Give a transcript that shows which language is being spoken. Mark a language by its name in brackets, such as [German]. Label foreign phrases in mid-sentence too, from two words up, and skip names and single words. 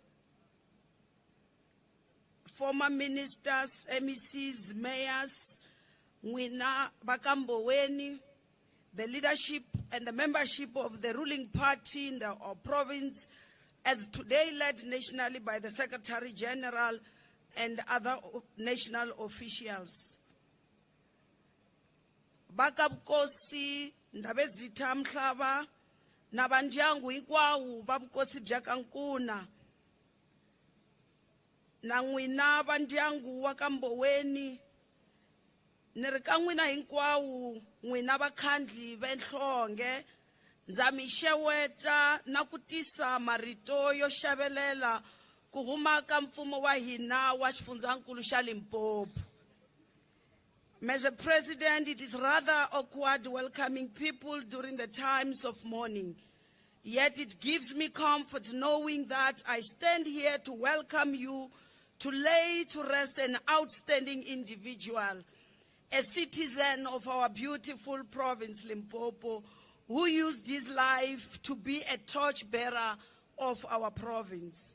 [English] former ministers, MECs, mayors, Mwina Mboweni, the leadership and the membership of the ruling party in the province, as today led nationally by the Secretary General and other national officials. [Tsonga] Bakabukosi ndabezitha mhlaba nabandyangu ikwawu babukosi byakankuna na n'wina bandyangu wa ka Mboweni ni ri ka n'wina hinkwawu n'wina vakhandli venhlonge ndza mi xeweta na ku tisa marito yo xavelela ku huma ka mfumo wa hina wa xifundzankulu xa Limpopo. [English] Mr. President, it is rather awkward welcoming people during the times of mourning. Yet it gives me comfort knowing that I stand here to welcome you, to lay to rest an outstanding individual, a citizen of our beautiful province, Limpopo, who used his life to be a torchbearer of our province.